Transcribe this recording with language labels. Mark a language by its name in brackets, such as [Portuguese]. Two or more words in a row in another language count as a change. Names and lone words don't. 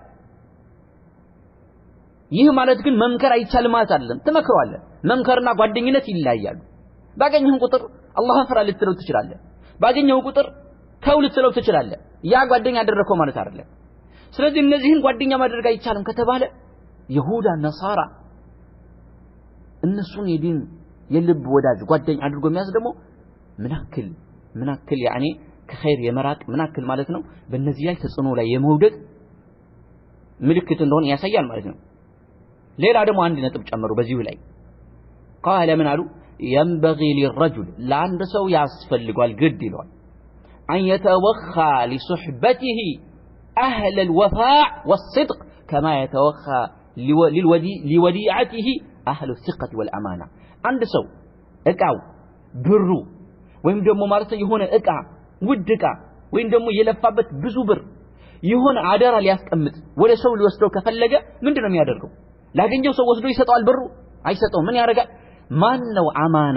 [Amharic] ይህ ማለት ግን መምከር አይቻልም ማለት አይደለም ተመክረዋለህ መምከርና ጓደኝነት ይለያያሉ ባገኘህ ቁጥር አላህን ፍራ ልትለው ትችላለህ ባገኘው ቁጥር ተው ልትለው ትችላለህ ያ ጓደኛ ያደረከው ማለት አይደለም ስለዚህ እነዚህን ጓደኛ ማድረግ አይቻልም ከተባለ ይሁዳ ነሳራ እነሱን የዲን የልብ ወዳጅ ጓደኛ አድርጎ የሚያዝ ደግሞ ምናክል ያኒ ከኸይር የመራቅ ምናክል ማለት ነው በእነዚህ ላይ ተጽዕኖ ላይ የመውደቅ ምልክት እንደሆነ ያሳያል ማለት ነው ሌላ ደግሞ አንድ ነጥብ ጨመሩ በዚሁ ላይ [Arabic] قال من قالوا ينبغي للرجل لعند سو [Amharic] ያስፈልጋል ግድ ይሏል [Arabic] أن يتوخى لصحبته أهل الوفاء والصدق كما يتوخى لوديعته أهل الثقة والأمانة عند سو [Amharic] እቃው ብሩ ወይም ደግሞ ማለት የሆነ እቃ ውድ እቃ ወይም ደግሞ የለፋበት ብዙ ብር የሆነ አደራ ሊያስቀምጥ ወደ ሰው ሊወስደው ከፈለገ ምንድነው የሚያደርገው ላገኘው ሰው ወስዶ ይሰጣል ብሩ አይሰጠው ምን ያደርጋል ማን ነው አማና